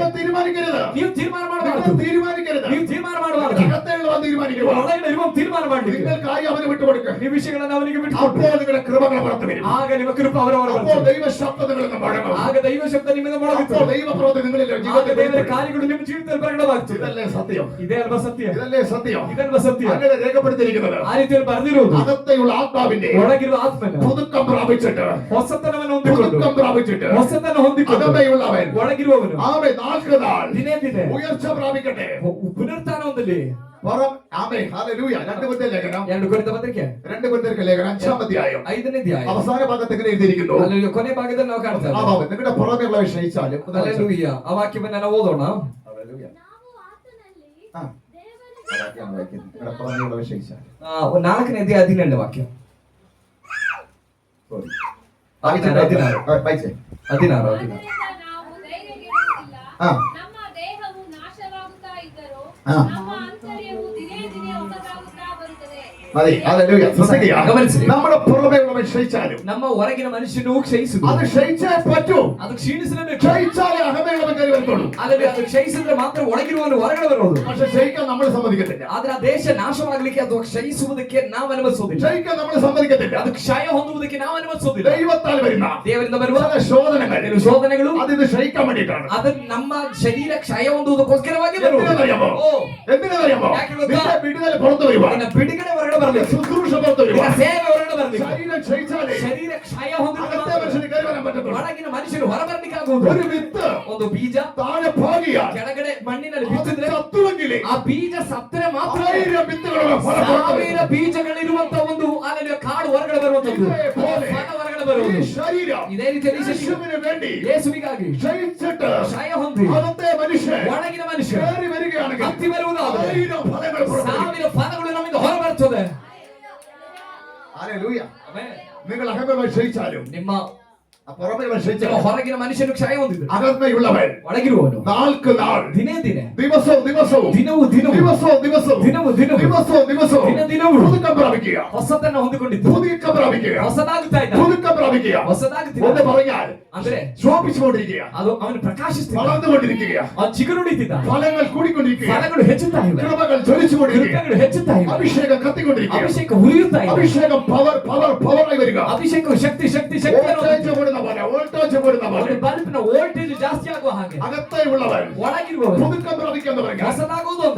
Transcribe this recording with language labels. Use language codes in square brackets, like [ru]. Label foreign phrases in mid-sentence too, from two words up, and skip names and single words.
[ml] നിങ്ങൾ തീരുമാനിക്കരുത്, [kn] ನೀವು ತೀರ್ಮಾನ [ml] നിങ്ങൾ [kn] ಮಾಡಬಾರದು, [ml] തീരുമാനിക്കരുത്, [kn] ನೀವು ತೀರ್ಮಾನ ಮಾಡಬಾರದು. [ml] അകത്തുള്ളവൻ തീരുമാനിക്കുവാൻ, [kn] ಒಳಗಡೆ ಇರುವ ತೀರ್ಮಾನ ಮಾಡಲಿಕ್ಕೆ [ml] നിങ്ങൾ കാര്യം അവന് വിട്ടുകൊടുക്കുക. [kn] ಈ ವಿಷಯಗಳನ್ನು ಅವನಿಗೆ ಬಿಟ್ಟುಕೊಟ್ಟು, [ml] അപ്പോൾ നിങ്ങളുടെ കൃപകൾ പുറത്തു വരും. [kn] ಆಗ ನಿಮ್ಮ ಕೃಪೆ ಅವರವರ [ml] അപ്പോൾ [kn] ಬರ್ತದೆ. [ml] ദൈവ ശബ്ദങ്ങളെന്ന് മുഴങ്ങും. [kn] ಆಗ ದೈವ ಶಬ್ದ ನಿಮ್ಮಿಂದ [ml] അപ്പോൾ [kn] ಮೊಳಗುತ್ತದೆ. [ml] ദൈവപ്രവൃത്തി നിങ്ങളുടെ [kn] ಆಗ [ml] ജീവിതത്തിൽ [kn] ದೇವರ [ml] വെളിപ്പെടും. [kn] ಕಾರ್ಯಗಳು ನಿಮ್ಮ ಜೀವಿತದಲ್ಲಿ ಪ್ರಕಟವಾಗ್ತದೆ. [ml] ഇതല്ലേ സത്യം? [kn] ಇದೇ ಅಲ್ವಾ ಸತ್ಯ? [ml] ഇതല്ലേ സത്യം? [kn] ಇದಲ್ವಾ ಸತ್ಯ? [ml] അങ്ങനെ രേഖപ്പെടുത്തിയിരിക്കുന്നത് [kn] ಆ ರೀತಿಯಲ್ಲಿ ಬರೆದಿರುವುದು [ml] അകത്തെയുള്ള ആത്മാവിന്റെ [kn] ಒಳಗಿರುವ ಆತ್ಮನ [ml] പുതുക്കം പ്രാപിച്ചിട്ട്, [kn] ಹೊಸತನವನ್ನು ಹೊಂದಿಕೊಂಡು, [ml] പുതുക്കം പ്രാപിച്ചിട്ട് [kn] ಹೊಸತನ ಹೊಂದಿಕೊಂಡು [ml] അകമയുള്ളവൻ [kn] ಒಳಗಿರುವವನು [ml] ആമേ നാൾക്ക് നാൾ [kn] ದಿನೇ ದಿನೇ [ml] ഉയർച്ച പ്രാപിക്കട്ടെ. [kn] ಪುನರುತ್ಥಾನ ಹೊಂದಲಿ. [ml] പുറം ആമേ ഹല്ലേലൂയ. 2 കൊരിന്ത്യർ ലേഖനം, [kn] 2 ಕೊರಿಂಥ ಪತ್ರಿಕೆ [ml] 2 കൊരിന്ത്യർ ലേഖനം 5-ാം അധ്യായം [kn] 5ನೇ ಅಧ್ಯಾಯ [ml] അവസാന ഭാഗത്ത് എങ്ങനെ എഴുതിയിരിക്കുന്നു? [kn] ಅಲ್ಲಿ ಕೊನೆ ಭಾಗದಲ್ಲಿ ನಾವು ಕಾಣ್ತಾ [ml] ആ [kn] ಇದ್ದೇವೆ. [ml] ഭാഗം നിങ്ങളുടെ പുറമെയുള്ള ക്ഷയിച്ചാലും [kn] ಹಲ್ಲೆಲೂಯ. ಆ ವಾಕ್ಯವನ್ನು ನಾವು ಓದೋಣ. [ml] ഹല്ലേലൂയ. [kn] ನಾವು ಆತನಲ್ಲಿ [ml] ആ, [kn] ದೇವರ [ml] ആ വാക്യം വായിക്കുന്നു. നിങ്ങളുടെ പുറമെയുള്ള ക്ഷയിച്ചാലും [kn] 4ನೇ ಅಧ್ಯಾಯ 17ನೇ ವಾಕ್ಯ. [ml] സോറി 16 വായിച്ചേ. [kn] 16. ಆದ್ದರಿಂದ ನಾವು ಧೈರ್ಯಗೆಡುವುದಿಲ್ಲ. [ml] ആ. [kn] ನಮ್ಮ ದೇಹವು ನಾಶವಾಗುತ್ತಾ ಇದ್ದರೂ ಆ. ನಮ್ಮ ಆಂತರ್ಯವು ದಿನೇ ದಿನೇ ಹೊಸದಾಗುತ್ತಾ ಬರುತ್ತದೆ. [ml] മതി. ഹല്ലേലൂയ. ശ്രദ്ധിക്കുക. ഗമനിച്ചിരി. നമ്മുടെ പുറമെയുള്ളവൻ ക്ഷയിച്ചാലും [kn] ನಮ್ಮ ಹೊರಗಿನ ಮನುಷ್ಯನು ಕ್ಷಯಿಸುವುದು. [ml] അത് ക്ഷയിച്ചേ പറ്റൂ. [kn] ಅದು ಕ್ಷೀಣಿಸಲೇಬೇಕು. [ml] ക്ഷയിച്ചാലേ അകമയുള്ളവൻ കയറി വരത്തുള്ളൂ. [kn] ಆದರೆ ಅದು ಕ್ಷಯಿಸಿದ್ರೆ ಮಾತ್ರ ಒಳಗಿರುವವನು ಹೊರಗಡೆ ಬರೋದು. [ml] പക്ഷെ ക്ഷയിക്കാൻ നമ്മൾ സമ്മതിക്കത്തില്ല. [kn] ಆದ್ರೆ ಆ ದೇಶ ನಾಶವಾಗಲಿಕ್ಕೆ ಅದು ಕ್ಷಯಿಸುವುದಕ್ಕೆ ನಾವು ಅನುಮತಿಸೋದಿಲ್ಲ. [ml] ക്ഷയിക്കാൻ നമ്മൾ സമ്മതിക്കത്തില്ല. [kn] ಅದು ಕ್ಷಯ ಹೊಂದುವುದಕ್ಕೆ ನಾವು ಅನುಮತಿಸೋದಿಲ್ಲ. [ml] ദൈവത്താൽ വരുന്ന [kn] ದೇವರಿಂದ ಬರುವ [ml] ചില ശോധനകൾ, [kn] ಕೆಲವು ಶೋಧನೆಗಳು [ml] അതിന് ക്ഷയിക്കാൻ വേണ്ടിയിട്ടാണ്. [kn] ಅದು ನಮ್ಮ ಶರೀರ ಕ್ಷಯ ಹೊಂದುವುದಕ್ಕೋಸ್ಕರವಾಗಿ ಬರುವುದು. [ml] എന്തിനറിയാമോ? [kn] ಓ, [ml] എന്തിനറിയാമോ? [kn] ಯಾಕೆ ಗೊತ್ತಾ? [ml] നിന്റെ വിടുതൽ പുറത്തു വരുവാൻ, [kn] ನಿನ್ನ ಬಿಡುಗಡೆ ಹೊರಗಡೆ ಬರಬೇಕು. [ml] ശുശ്രൂഷ പുറത്തു [kn] ನಿನ್ನ [ml] വരുവാൻ, [kn] ಸೇವೆ ಹೊರಗಡೆ ಬರಬೇಕು. [ml] ശരീരം ക്ഷയിച്ചാലേ [kn] ಶರೀರ ಕ್ಷಯ ಹೊಂದಿದ್ರೆ [ml] അകത്തെ [kn] ಮಾತ್ರ [ml] മനുഷ്യന് കയറി വരാൻ പറ്റത്തുള്ളൂ. [kn] ಒಳಗಿನ ಮನುಷ್ಯನು ಹೊರಬರಲಿಕ್ಕೆ ಆಗುವುದು. [ml] ഒരു വിത്ത് [kn] ಒಂದು ಬೀಜ [ml] താഴെ പാകിയാൽ [kn] ಕೆಳಗಡೆ ಮಣ್ಣಿನಲ್ಲಿ [ml] അത് [kn] ಬಿತ್ತಿದ್ರೆ [ml] ചത്തുവെങ്കിലേ [kn] ಆ ಬೀಜ ಸತ್ತರೆ ಮಾತ್ರ [ml] 1000 വിത്തുകളുള്ള ഫലം പുറത്തു വരും. [kn] 1000 ಬೀಜಗಳಿರುವಂತ ಒಂದು ಅಲ್ಲಿ ಕಾಡು ಹೊರಗಡೆ ಬರುವಂತದ್ದು, [ml] ഇതേപോലെ [kn] ಫಲ ಹೊರಗಡೆ [ml] ഈ [kn] ಬರುವುದು. [ml] ശരീരം [kn] ಇದೇ ರೀತಿಯಲ್ಲಿ ಶರೀರ [ml] യേശുവിന് വേണ്ടി [kn] ಯೇಸುವಿಗಾಗಿ [ml] ക്ഷയിച്ചിട്ട് [kn] ಕ್ಷಯ ಹೊಂದಿ [ml] അകത്തെ മനുഷ്യൻ [kn] ಒಳಗಿನ ಮನುಷ್ಯ [ml] കയറി വരികയാണെങ്കിൽ [kn] ಹತ್ತಿ ಬರುವುದಾದರೆ [ml] 1000 ഫലങ്ങൾ പുറത്തു വരും. [kn] 1000 ಫಲಗಳು ನಮ್ಮಿಂದ ಹೊರಬರುತ್ತದೆ. [ml] ഹല്ലേലൂയ. [kn] ಆಮೆನ್. [ml] നിങ്ങൾ അകമ ക്ഷയിച്ചാലും [kn] ನಿಮ್ಮ [ml] പുറമെ [kn] ನಿಮ್ಮ [ml] ക്ഷയിച്ചാലും [kn] ಹೊರಗಿನ ಮನುಷ್ಯನು ಕ್ಷಯ ಹೊಂದಿದ್ರು [ml] അകമയുള്ളവൻ [kn] ಒಳಗಿರುವವನು [ml] നാൾക്ക് നാൾ [kn] ದಿನೇ ದಿನೇ [ml] ദിവസവും ദിവസവും [kn] ದಿನವೂ ದಿನವೂ [ml] ദിവസവും ദിവസവും [kn] ದಿನವೂ ದಿನವೂ [ml] ദിവസവും ദിവസവും [kn] ದಿನ ದಿನವೂ [ml] പുതുക്കം പ്രാപിക്കുക, [kn] ಹೊಸತನ್ನ ಹೊಂದಿಕೊಂಡಿದ್ದು [ml] പുതുക്കം പ്രാപിക്കുക, [kn] ಹೊಸದಾಗುತ್ತಾ ಇದ್ದ [ml] പുതുക്കം പ്രാപിക്കുക. ഒന്ന് [kn] ಹೊಸದಾಗುತ್ತಿದ್ದ [ml] പറഞ്ഞാൽ [kn] ಅಂದ್ರೆ [ml] ശോഭിച്ചുകൊണ്ടിരിക്കുക, [kn] ಅದು ಅವನು ಪ್ರಕಾಶಿಸ್ತಿದ್ದ, [ml] വളർന്നുകൊണ്ടിരിക്കുക, [kn] ಅವನು ಚಿಗುರುಡಿತಿದ್ದ, [ml] ഫലങ്ങൾ കൂടിക്കൊണ്ടിരിക്കുക, [kn] ಫಲಗಳು ಹೆಚ್ಚುತ್ತಾ ಇವೆ, [ml] കൃപകൾ ജ്വലിച്ചുകൊണ്ടിരിക്കുക, [kn] ಕೃಪೆಗಳು ಹೆಚ್ಚುತ್ತಾ ಇವೆ, [ml] അഭിഷേകം കത്തിക്കൊണ്ടിരിക്കുക, [kn] ಅಭಿಷೇಕ ಉರಿಯುತ್ತಾ ಇದೆ, [ml] അഭിഷേകം പവറായി വരിക, [kn] ಅಭಿಷೇಕವು ಶಕ್ತಿ [ml] വോൾട്ടേജ് കൂടുന്ന പോലെ, വോൾട്ടേജ് കൂടുന്ന പോലെ. [kn] ಬಲ್ಪಿನ ವೋಲ್ಟೇಜ್ ಜಾಸ್ತಿ ಆಗುವ ಹಾಗೆ [ml] അകത്തേയുള്ളവൻ [kn] ಒಳಗಿರುವವರು [ml] പുതുക്കം പ്രാപിക്കാന്ന് പറഞ്ഞാൽ [kn] ಹೊಸದಾಗುವುದು ಅಂದ್ರೆ